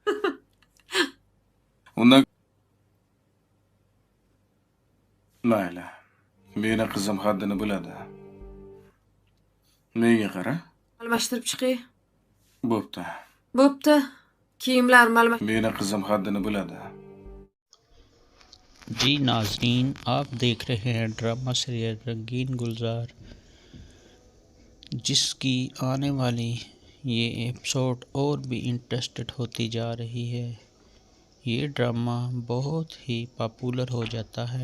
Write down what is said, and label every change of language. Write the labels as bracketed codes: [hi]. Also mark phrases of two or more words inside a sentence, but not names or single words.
[uz] Undan mayli. Meni qizim haddini biladi. Menga qara. Almashtirib chiqay. Bo'pti. Bo'pti. Kiyimlarimni almash. Meni qizim haddini biladi. [ur] جی ناظرین، آپ دیکھ رہے ہیں [en] drama serial [ur] رنگین گلزار، جس کی آنے والی یہ ایپیسوڈ اور بھی انٹرسٹڈ ہوتی جا رہی ہے. یہ ڈرامہ بہت ہی پاپولر ہو جاتا ہے.